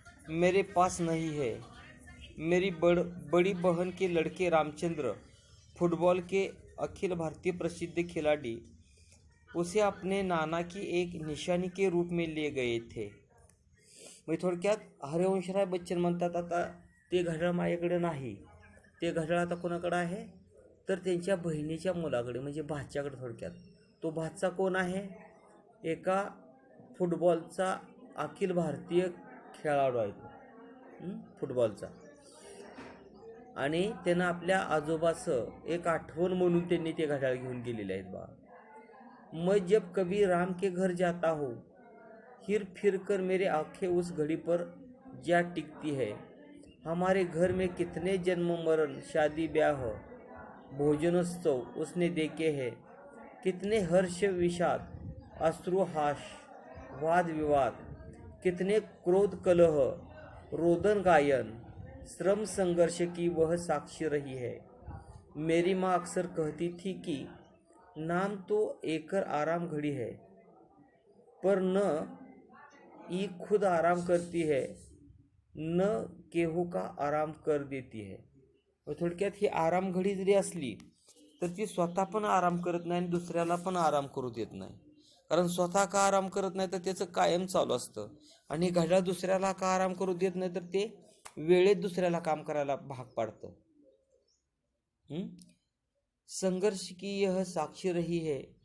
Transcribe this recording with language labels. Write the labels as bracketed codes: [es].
[hi] मेरे पास नहीं है. मेरी बड़ी बहन के लड़के रामचंद्र, फुटबॉल के अखिल भारतीय प्रसिद्ध खिलाड़ी, उसे अपने नाना की एक निशानी के रूप में ले गए थे. [mr] म्हणजे थोडक्यात हरिवंशराय बच्चन म्हणतात, आता ते घड्याळ माझ्याकडे नाही. ते घड्याळ आता कोणाकडे आहे तर त्यांच्या बहिणीच्या मुलाकडे, म्हणजे भाच्याकडे. थोडक्यात तो भाचा कोण आहे? एका फुटबॉलचा अखिल भारतीय खेळाडू आहे तो, फुटबॉलचा. आणि त्यांना आपल्या आजोबाचं एक आठवण म्हणून त्यांनी ते घड्याळ घेऊन गेलेले आहेत बा. [hi] मैं जब कभी राम के घर जाता हूँ, फिर फिर कर मेरे आंखें उस घड़ी पर जा टिकती है. हमारे घर में कितने जन्म मरण, शादी ब्याह, भोजनोत्सव उसने देखे हैं. कितने हर्ष विषाद, अश्रु हास, वाद विवाद, कितने क्रोध कलह, रोदन गायन, श्रम संघर्ष की वह साक्षी रही है. मेरी माँ अक्सर कहती थी कि नाम तो एकर आराम घड़ी है, पर न ये खुद आराम करती है, न केहू का आराम कर देती है. [mr] थोडक्यात ही आराम घडी जरी असली तर ती स्वतः पण आराम करत नाही आणि दुसऱ्याला पण आराम करू देत नाही. कारण स्वतः का आराम करत नाही तर त्याचं कायम चालू असतं. आणि घड्याळ दुसऱ्याला का आराम करू देत नाही तर ते वेळेत दुसऱ्याला काम करायला भाग पाडतं. [hi] संघर्ष की यह साक्षी रही है.